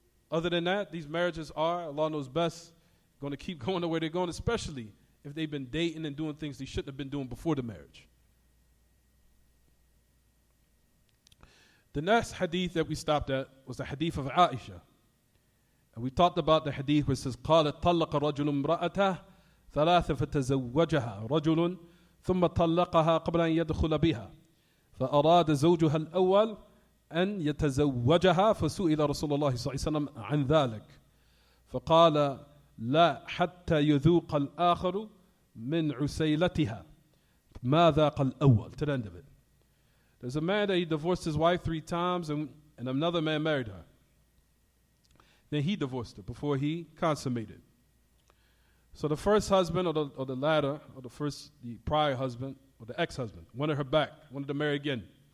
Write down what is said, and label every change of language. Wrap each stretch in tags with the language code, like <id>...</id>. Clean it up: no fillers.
<en>Other than that, these marriages are, Allah knows best, going to keep going the way they're going, especially if they've been dating and doing things they shouldn't have been doing before the marriage. The next hadith that we stopped at was the hadith of Aisha. And we talked about the hadith where it says,</en> <ar>قالت طلق رجل امرأته ثلاث فتزوجها رجل ثم طلقها قبل أن يدخل بها فأراد زوجها الأول أن يتزوجها فسئل رسول الله صلى الله عليه وسلم عن ذلك فقال لا حتى يذوق الآخر من عسيلتها ما ذاق الأول.</ar> <en>To the end of it. There's a man that he divorced his wife 3 times and another man married her. Then he divorced her before he consummated. So the first husband or the latter, or the prior husband or the ex-husband wanted her back, wanted to marry again.</en>